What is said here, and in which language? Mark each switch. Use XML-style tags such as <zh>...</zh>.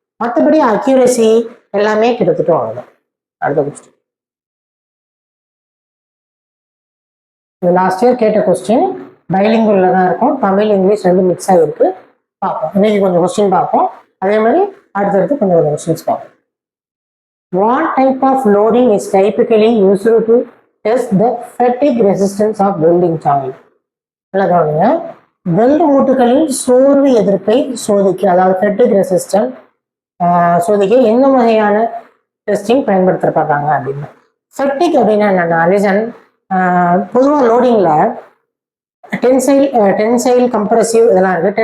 <ta>மற்றபடி அக்யூரசி எல்லாமே கிட்டத்தட்ட அவ்வளோதான். அடுத்த கொஸ்டின், லாஸ்ட் இயர் கேட்ட கொஸ்டின் பைலிங்குள்ள தான் இருக்கும். தமிழ் இங்கிலீஷ் ரெண்டு மிக்ஸ் ஆகிருக்கு. பார்ப்போம். இன்னைக்கு கொஞ்சம் கொஸ்டின் பார்ப்போம். அதே மாதிரி அடுத்தடுத்து கொஞ்சம் கொஸ்டின்ஸ் பார்ப்போம்.</ta> <en>What type of loading is typically used to test the fatigue resistance of welding joint?</en> <ta>கவனிங்க, வெல்டு மூட்டுகளின் சோர்வு எதிர்ப்பை சோதிக்க, அதாவது ஃபெட்டிக் ரெசிஸ்டன்ட் சோதிக்க எந்த வகையான டெஸ்டிங் பயன்படுத்தப்படுறாங்க அப்படின்னு. ஃபெட்டிக் அப்படின்னா என்னன்னா, லிசன், பொதுவாக லோடிங்கில் டென்சைல் கம்ப்ரசிவ் இதெல்லாம் இருக்குது.</ta>